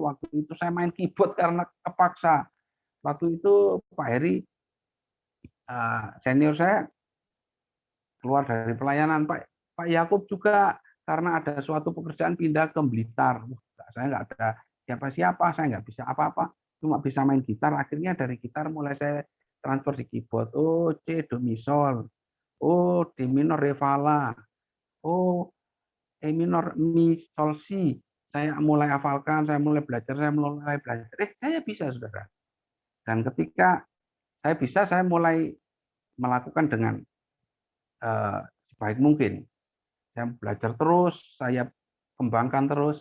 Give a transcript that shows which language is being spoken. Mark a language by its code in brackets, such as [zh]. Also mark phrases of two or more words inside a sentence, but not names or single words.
[id] Waktu itu saya main keyboard karena kepaksa. Waktu itu Pak Heri, senior saya, keluar dari pelayanan. Pak Yakub juga karena ada suatu pekerjaan pindah ke Blitar. Saya nggak ada siapa-siapa, saya nggak bisa apa-apa, cuma bisa main gitar. Akhirnya dari gitar mulai saya transfer di keyboard. Oh, C, do, mi, sol. Oh, D minor, re, fa, la. Oh, E minor, mi, sol, si. Saya mulai hafalkan, saya mulai belajar. Saya bisa, saudara. Dan ketika saya bisa, saya mulai melakukan dengan sebaik mungkin. Saya belajar terus, saya kembangkan terus.